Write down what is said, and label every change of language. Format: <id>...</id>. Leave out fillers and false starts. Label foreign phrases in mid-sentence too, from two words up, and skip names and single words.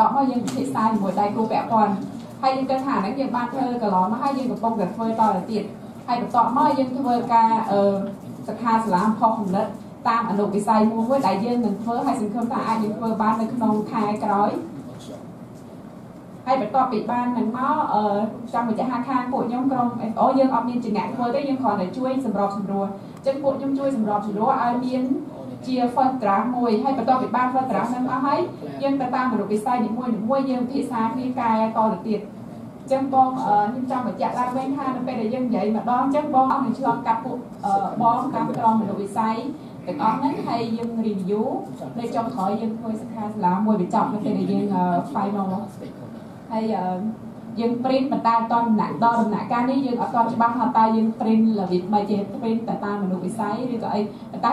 <km>ប់មកយើងពិភាក្សាជាមួយដៃគូពាក់ព័ន្ធហើយយើងគិតថាហ្នឹងយើងបានធ្វើកន្លងមកហើយយើងកំពុងតែធ្វើតទៅទៀតហើយបន្ទាប់មកយើងធ្វើការសិក្ខាសាលាផុសគំនិតតាមអនុវិស័យមួយដែល យើងនឹងធ្វើហើយសង្ឃឹមថាអាចនឹងធ្វើបាននៅក្នុងខែក្រោយហើយបន្ទាប់ពីបាននឹងមកចង់បញ្ជាក់ថាខាងពួកខ្ញុំក្រុម FAO យើងអត់មានជាអ្នកធ្វើ ទេយើងគ្រាន់តែជួយសម្របសម្រួលអញ្ចឹងពួកខ្ញុំជួយសម្របសម្រួលឲ្យមានជា</km> <en>first draft</en> <km>មួយហើយបន្ទាប់ពីបាន</km> <en>first draft</en> <km>ហ្នឹងអស់ហើយយើងទៅតាមអនុវិស័យនីមួយៗយើងពិភាក្សាគ្នាកែតទៅទៀតអញ្ចឹងបងខ្ញុំចង់បញ្ជាក់ឡើងវិញថានៅពេលដែលយើងនិយាយម្ដងអញ្ចឹងបងអត់នឹងឆ្លងកាត់ពួកបងតាមក្រុមអនុវិស័យទាំងអស់ហ្នឹងហើយយើង review នៅចុងក្រោយយើងធ្វើសិក្ខាសាលាមួយបញ្ចប់នៅពេលដែលយើង final ហើយយើង print បន្តដល់ដំណាក់កាលនេះយើងអត់ទាន់ច្បាស់ថាតើយើង print របៀបម៉េចទេ print តែតាមអនុវិស័យឬក៏អី</km>